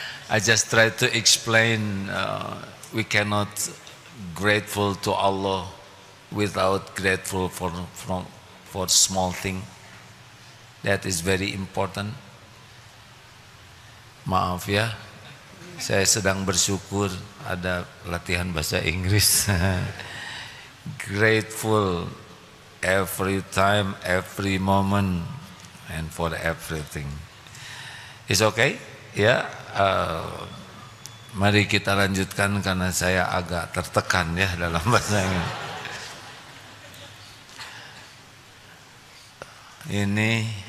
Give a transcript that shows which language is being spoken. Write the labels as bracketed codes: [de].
[en] I just try to explain. We cannot grateful to Allah without grateful for small thing. That is very important. [id] Maaf ya, saya sedang bersyukur ada latihan bahasa Inggris. [en] Grateful every time, every moment, and for everything. It's okay? [id] Ya, mari kita lanjutkan karena saya agak tertekan ya dalam bahasa Inggris. Ini.